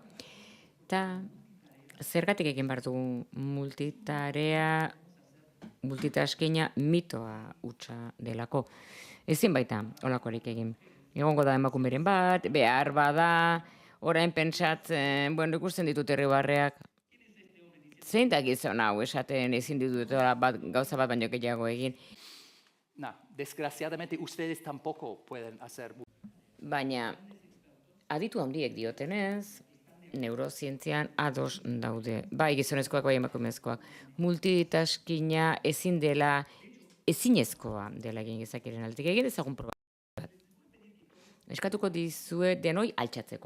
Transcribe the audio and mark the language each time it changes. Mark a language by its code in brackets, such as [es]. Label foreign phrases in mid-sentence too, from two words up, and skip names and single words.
[eu] Eta zergatik egin behar dugu multitaskina mitoa hutsa delako. Ezin baita holakorik egin. Egongo da emakumeren bat, behar bada, orain pentsatzen, ikusten ditut irribarreak, zein da gizon hau esaten ezin ditut gauza bat baino gehiago egin. [es] Desgraciadamente ustedes tampoco pueden hacer. [eu] Baina, aditu handiek diotenez, neurozientzian ados daude. Bai gizonezkoak, bai emakumezkoak. Multitaskina ezin dela, ezinezkoa dela egin gezakiren aldetik. Egin dezagun proba bat. Eskatuko dizue denoi altxatzeko.